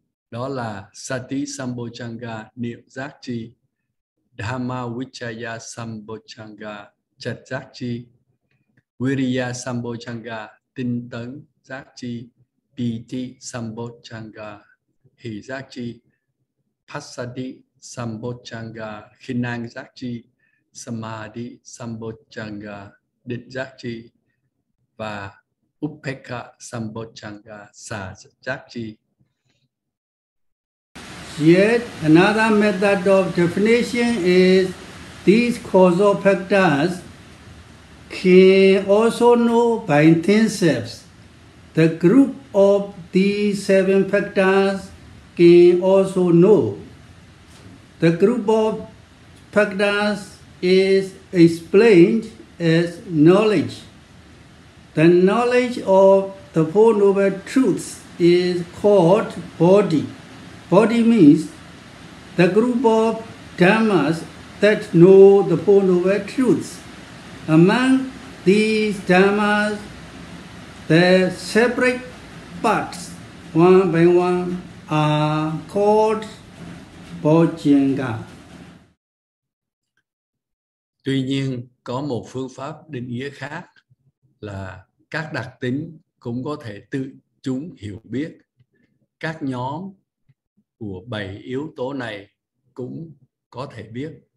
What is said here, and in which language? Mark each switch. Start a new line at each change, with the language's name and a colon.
Vietnamese: Đó là Sati Sambojjhanga, niệm giác chi, Dhamma Vichaya Sambojjhanga, trật giác chi, Viriya Sambojjhanga, tinh tấn giác chi, Piti Sambojjhanga, hỷ giác chi, Passaddhi Sambojjhanga, khinh an giác chi, Samadhi Sambojjhanga, định giác chi, và Upekkha Sambojjhanga, xả giác chi.
English: Yet another method of definition is these causal factors can also know by themselves. The group of these 7 factors can also know. The group of factors is explained as knowledge. The knowledge of the Four Noble Truths is called body. Body means the group of dhammas that know the Four Noble Truths. Among these dhammas, the separate parts, one by one, are called Bojjhanga.
Vietnamese: Tuy nhiên, có một phương pháp định nghĩa khác là các đặc tính cũng có thể tự chúng hiểu biết. Các nhóm của 7 yếu tố này cũng có thể biết.